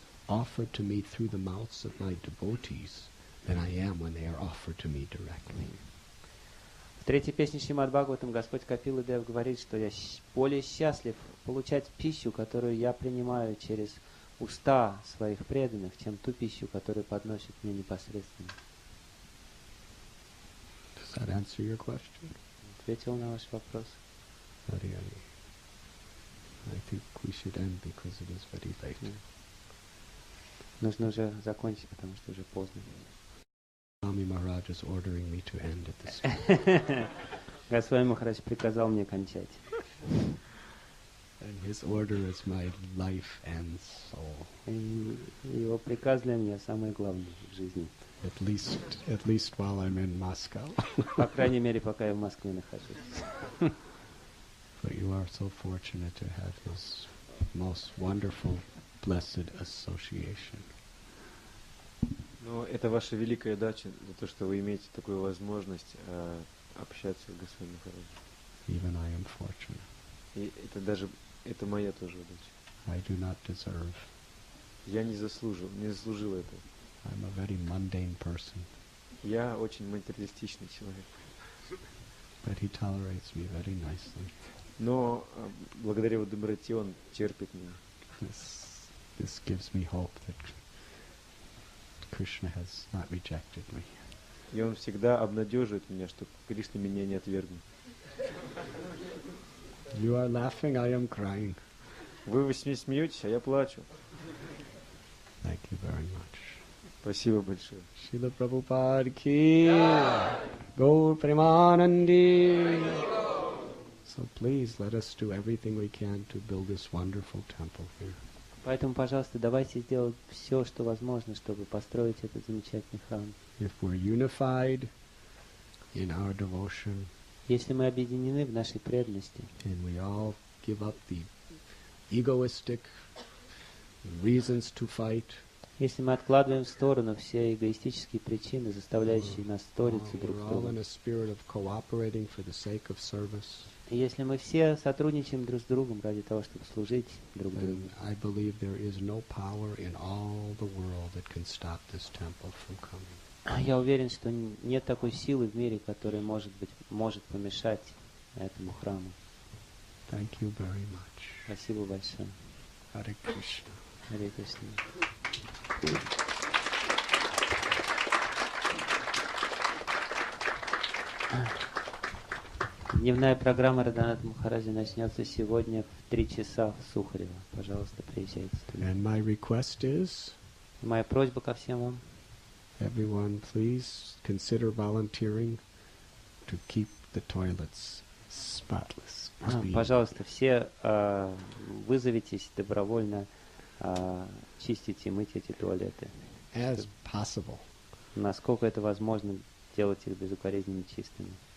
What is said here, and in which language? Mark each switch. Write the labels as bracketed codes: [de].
[en] offered to me through the mouths of my devotees than I am when they are offered to me directly. [ru] В третьей песне Шримад Бхагаватам Господь Капила Дев говорит, что я более счастлив получать пищу, которую я принимаю через уста своих преданных, чем ту пищу, которую подносят мне непосредственно. [en] Does that answer your question? [ru] Ответил на ваш вопрос. [en] Hari Hari. I think we should end because it is very late. [ru] Нужно уже закончить, потому что уже поздно. [en] Swami Maharaj is ordering me to end at this time. [ru] Госвами Махарадж приказал мне кончать. [en] And his order is my life and soul. [ru] И его приказ для меня самый главный в жизни. [en] At least while I'm in Moscow. [ru] По крайней мере, пока я в Москве нахожусь. [en] But you are so fortunate to have this most wonderful, blessed association. [ru] Но это ваша великая дача, за то, что вы имеете такую возможность общаться с Госвами Махараджем. [en] Even I am fortunate. [ru] И это моя тоже удача. [en] I do not deserve. [ru] Я не заслужил этого. [en] I'm a very mundane person. [ru] Я очень материалистичный человек. [en] But he tolerates me very nicely. [ru] Но благодаря его доброте он терпит меня. [en] This gives me hope that Krishna has not rejected me. [ru] И он всегда обнадеживает меня, что Кришна меня не отвергнет. [en] You are laughing, I am crying. [ru] Вы смеетесь, а я плачу. [en] Thank you very much. [ru] Спасибо большое. [en] Srila Prabhupada ki Gaur Premanandi. So please let us do everything we can to build this wonderful temple here. [ru] Поэтому, пожалуйста, давайте сделать все, что возможно, чтобы построить этот замечательный храм. [en] If we're unified in our devotion, [ru] Если мы объединены в нашей преданности, [en] and we all give up the egoistic reasons to fight, [ru] если мы откладываем в сторону все эгоистические причины, заставляющие нас ссориться друг с [en] we're all in [ru] другом, [en] a spirit of cooperating for the sake of service, [ru] и если мы все сотрудничаем друг с другом ради того, чтобы служить друг [en] then [ru] другу, [en] I believe there is no power in all the world that can stop this temple from coming. [ru] я уверен, что нет такой силы в мире, которая может помешать этому храму. [en] Thank you very much. [ru] Спасибо большое. [en] Hare Krishna. [ru] Харе Кришна. Дневная программа Радханатха Махараджа начнется сегодня в 3 часа в Сухарево. Пожалуйста, приезжайте туда. [en] And my request is, [ru] Моя просьба ко всем вам. [en] everyone please consider volunteering to keep the toilets spotless. clean. [ru] Пожалуйста, все вызовитесь добровольно чистить и мыть эти туалеты. [en] As possible. [ru] Насколько это возможно, делать их безукоризненно чистыми.